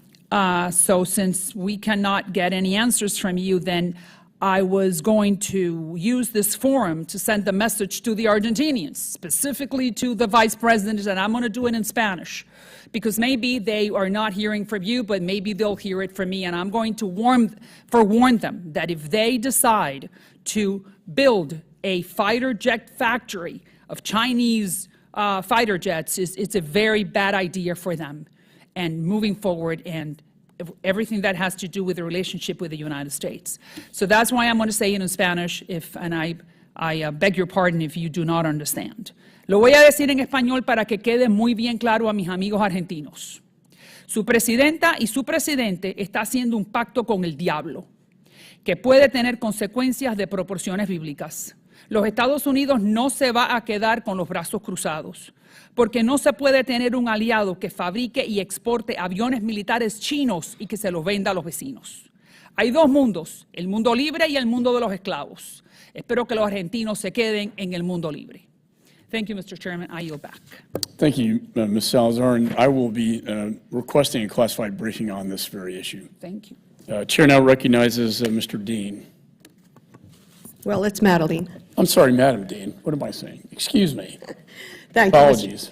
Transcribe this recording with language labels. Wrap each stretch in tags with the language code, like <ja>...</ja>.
<en>So since we cannot get any answers from you, then I was going to use this forum to send a message to the Argentinians, specifically to the vice president, and I'm going to do it in Spanish, because maybe they are not hearing from you, but maybe they'll hear it from me, and I'm going to warn them that if they decide to build a fighter jet factory of Chinese fighter jets, it's a very bad idea for them. And moving forward, and everything that has to do with the relationship with the United States. So that's why I'm going to say it in Spanish, and I beg your pardon if you do not understand.</en> <es>Lo voy a decir en español para que quede muy bien claro a mis amigos argentinos. Su presidenta y su presidente está haciendo un pacto con el diablo, que puede tener consecuencias de proporciones bíblicas. Los Estados Unidos no se va a quedar con los brazos cruzados, porque no se puede tener un aliado que fabrique y exporte aviones militares chinos y que se los venda a los vecinos. Hay dos mundos, el mundo libre y el mundo de los esclavos. Espero que los argentinos se queden en el mundo libre.</es> <en>Thank you, Mr. Chairman. I yield back. Thank you, Ms. Salazar, and I will be requesting a classified briefing on this very issue. Thank you. Chair now recognizes Mr. Dean. Well, it's Madeline. I'm sorry, Madam Dean. What am I saying? Excuse me. Thank Apologies.</en>